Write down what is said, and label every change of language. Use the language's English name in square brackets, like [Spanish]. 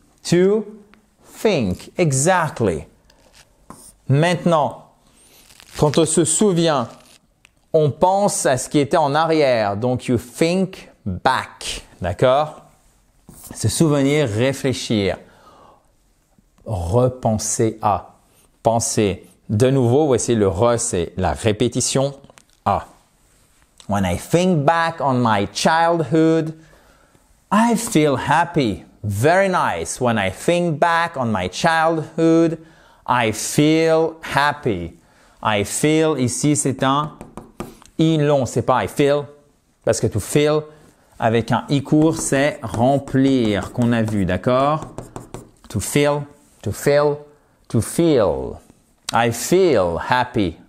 [English] To think. Exactly. [French] Maintenant, quand on se souvient, on pense à ce qui était en arrière. Donc, [English] you think back. [French] D'accord? Se souvenir, réfléchir. Repenser à. Penser. De nouveau, voici le re, c'est la répétition. À. [English] When I think back on my childhood, I feel happy. Very nice. When I think back on my childhood, I feel happy. [French] I feel, ici, c'est un I long, c'est pas I feel, parce que to feel, avec un I court, c'est remplir, qu'on a vu, d'accord? [English] To feel, to feel, to feel. I feel happy.